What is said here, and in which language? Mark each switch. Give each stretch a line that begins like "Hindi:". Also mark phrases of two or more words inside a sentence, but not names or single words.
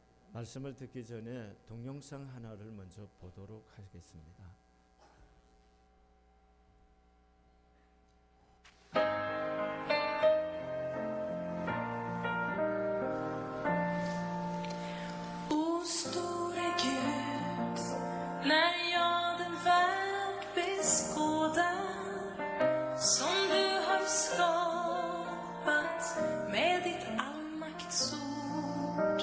Korean: 말씀을 듣기 전에 동영상 하나를 먼저 보도록 하겠습니다.
Swedish: O store Gud, när jag den värld beskådar som du har skapat med ditt allmaktsord.